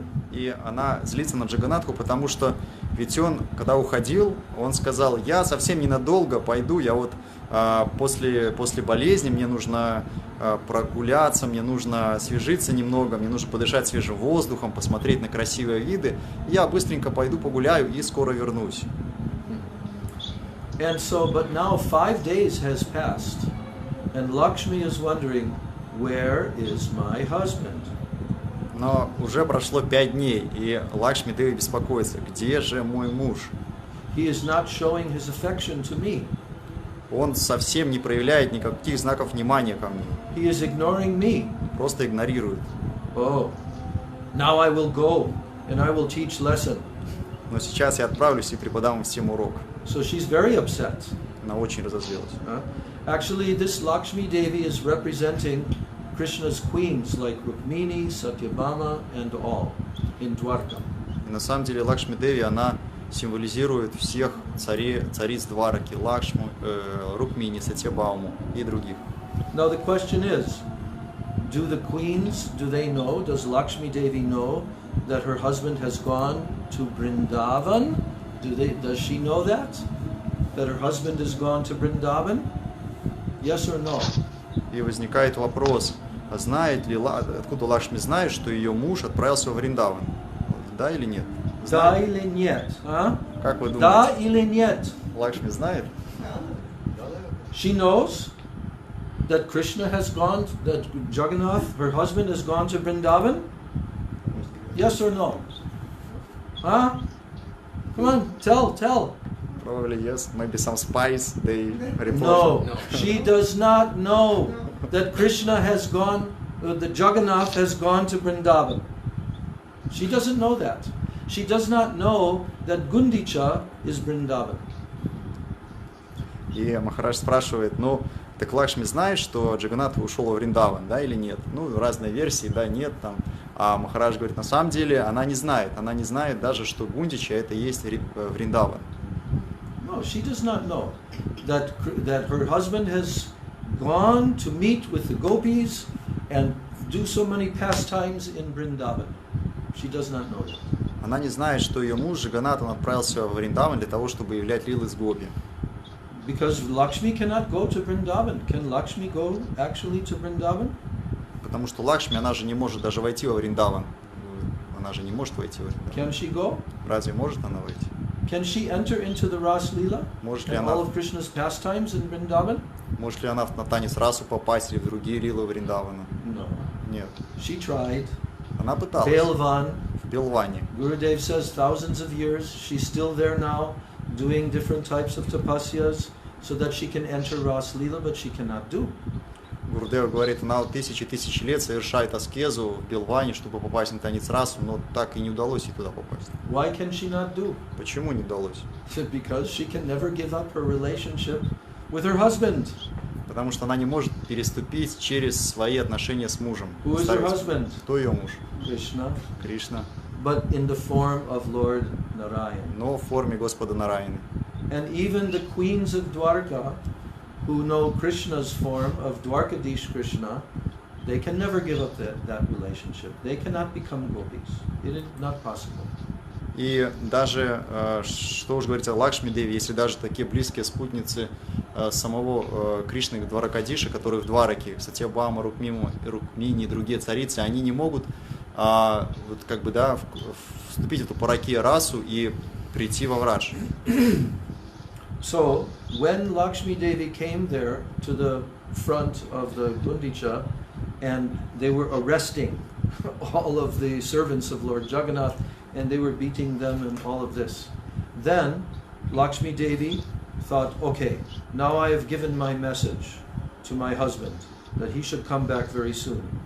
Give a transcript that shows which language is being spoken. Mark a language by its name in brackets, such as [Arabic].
[Russian] И она злится на Джаганатху, потому что ведь он, когда уходил, он сказал, я совсем ненадолго пойду, я вот после болезни, мне нужно прогуляться, мне нужно освежиться немного, мне нужно подышать свежим воздухом, посмотреть на красивые виды. Я быстренько пойду погуляю и скоро вернусь. [English] And so, but now 5 days has passed, and Lakshmi is wondering, where is my husband? [Russian] Но уже прошло 5 дней, и Лакшми Деви беспокоится, где же мой муж? [English] He is not showing his affection to me. [Russian] Он совсем не проявляет никаких знаков внимания ко мне. [English] He is ignoring me. [Russian] Просто игнорирует. [English] Oh, now I will go and I will teach lesson. [Russian] Но сейчас я отправлюсь и преподам всем урок. [English] So she's very upset. [Russian] Она очень разозлилась. [English] Actually, this Lakshmi Devi is representing Krishna's queens like Rukmini, Satyabhama and all in Dwarka. [Russian] И на самом деле Лакшми Деви, она символизирует всех цариц Двараки, Лакшму, Рукмини, Сатьябаму и других. [English] Now the question is, do the queens, do they know, does Lakshmi Devi know that her husband has gone to Vrindavan? Does she know that her husband has gone to Vrindavan? Yes or no? [Russian] И возникает вопрос, откуда Лакшми знает, что ее муж отправился в Вриндаван? Да или нет? Да или нет? Как вы думаете? Да или нет? Лакшми знает? [English] She knows that Krishna has gone, that Jagannath, her husband, has gone to Vrindavan? Yes or no? Come on, tell. Probably yes, maybe some spies, they report. No, she does not know that Krishna has gone, that Jagannath has gone to Vrindavan. She doesn't know that. She does not know that Gundicha is Vrindavan. [Russian] И Махарадж спрашивает, так Лакшми знает, что Джаганнат ушел во Вриндаван, да или нет? Разные версии, да, нет, там. А Махарадж говорит, на самом деле она не знает даже, что Гундича это и есть Вриндаван. [English] No, she does not know that her husband has gone to meet with the gopis and do so many pastimes in Vrindavan. She does not know that. [Russian] Она не знает, что ее муж Джаганнат, он отправился в Вриндаван для того, чтобы являть лилы с гопи. [English] Because Lakshmi cannot go to Vrindavan. Can Lakshmi go actually to Vrindavan? [Russian] Потому что Лакшми, она же не может даже войти во Вриндаван. Она же не может войти во Вриндаван. [English] Can she go? [Russian] Разве может она войти? [English] Can she enter into the Ras Leela and all of Krishna's pastimes in Vrindavan? [Russian] Может ли она на танец расу попасть или в другие лилы Вриндавана? [English] No. [Russian] Нет. [English] She tried. [Russian] Она пыталась. [English] Belvan. [Russian] В Белване. [English] Gurudev says thousands of years. She's still there now, doing different types of tapasyas, so that she can enter Ras Leela, but she cannot do. [Russian] Гурудев говорит, она тысячи лет совершает аскезу в Белване, чтобы попасть на танец расу, но так и не удалось ей туда попасть. [English] Why can she not do? [Russian] Почему не удалось? [English] Because she can never give up her relationship with her husband. [Russian] Потому что она не может переступить через свои отношения с мужем. [English] Who is her husband? [Russian] Кто ее муж? [English] Krishna. [Russian] Кришна. [English] But in the form of Lord Narayan. [Russian] Но в форме Господа Нараяны. [English] And even the queens of Dwarka, who know Krishna's form of Dwarkadish Krishna, They can never give up that relationship. They cannot become gopis. It is not possible. [Russian] И даже, что уж говорить о Лакшми Деви, если даже такие близкие спутницы самого Кришны Дваракадиша, которые в Двараке, Сатьябама, Рукмини и другие царицы, они не могут вот как бы, да, вступить в эту паракия расу и прийти во Врадж. [English] So, when Lakshmi Devi came there to the front of the Gundicha, and they were arresting all of the servants of Lord Jagannath, and they were beating them and all of this. Then Lakshmi Devi thought, okay, now I have given my message to my husband that he should come back very soon.